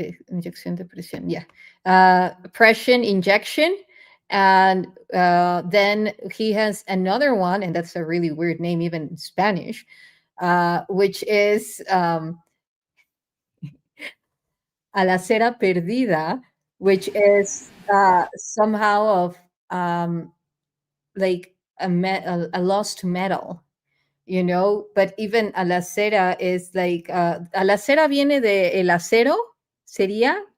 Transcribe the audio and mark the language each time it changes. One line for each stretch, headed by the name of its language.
Spanish: Inyección de presión,
English: pression injection. And then he has another one, and that's a really weird name, even in Spanish, which is a la cera perdida, which is somehow of like a lost metal. But even
Spanish: a la cera
English: is like,
Spanish: a la cera viene de el acero, ¿sería?